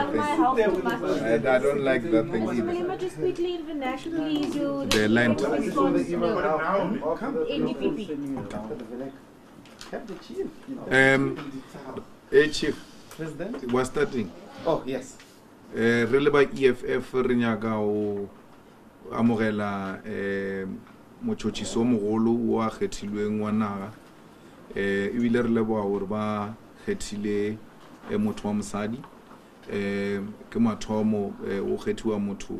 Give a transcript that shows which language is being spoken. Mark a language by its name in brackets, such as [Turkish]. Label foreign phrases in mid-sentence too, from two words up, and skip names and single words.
[English] love my thing. health too much. I don't like that thing either. Malema, just quickly in vernacular, please do The land. response to NDPP. Chief, President? we're starting. Oh, yes. [Northern Sotho] Re ba EFF re nyaka o amogela motšhotšišo mogolo o a kgethilweng wa naga ebile re leboga gore ba kgethile motho wa mosadi ke mathomo o kgethiwa motho